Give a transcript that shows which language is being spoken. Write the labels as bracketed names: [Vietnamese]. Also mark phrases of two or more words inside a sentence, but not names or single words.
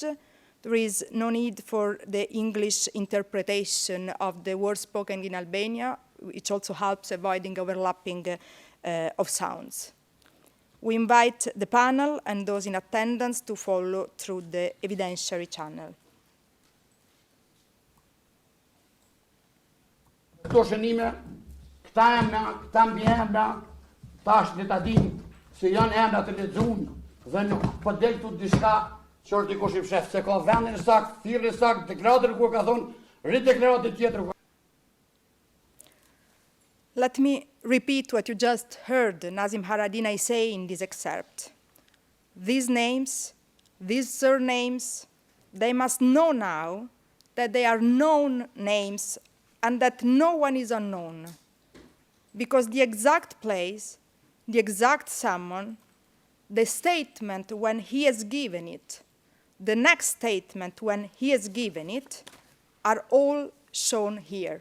[English] There is no need for the English interpretation of the words spoken in Albania, which also helps avoiding overlapping of sounds. We invite the panel and those in attendance to follow through the evidentiary channel. [Albanian] Këto shënime, këta emna, këta mbi emna, tash le ta dim se janë emna të lexuar dhe nuk po del tu diçka që është dikush i fsheh, se ka vendin sakt, thirrje sakt, deklaratën ku ka thonë rideklaratë tjetër. [English] Let me repeat what you just heard Nazim Haradinaj say in this excerpt. These names, these surnames, they must know now that they are known names and that no one is unknown, because the exact place, the exact summon, the statement when he has given it, the next statement when he has given it, are all shown here.